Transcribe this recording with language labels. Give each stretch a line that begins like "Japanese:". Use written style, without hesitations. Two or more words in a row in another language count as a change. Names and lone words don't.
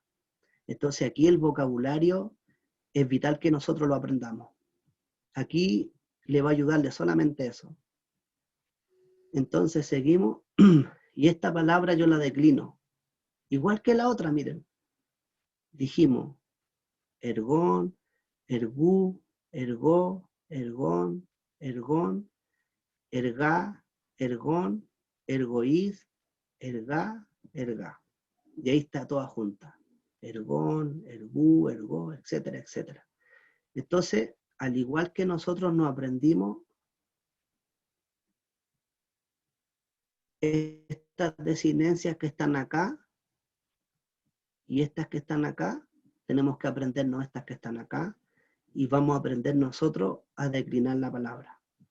Spanish: Entonces aquí el vocabulario es vital que nosotros lo aprendamos. Aquí le va a ayudarle solamente eso. Entonces seguimos, y esta palabra yo la declino. Igual que la otra, miren. Dijimos,
Greek: ergón, ergú, ergó, ergón, ergón, ergá, ergón, ergoíz, ergá, ergá.
Spanish: Y ahí está toda junta.
Greek: Ergón, ergú, ergó,
Spanish: etcétera, etcétera. Entonces, al igual que nosotros nos aprendimos estas desinencias que están acá y estas que están acá, tenemos que aprendernos estas que están acá y vamos a aprender nosotros a declinar la palabra.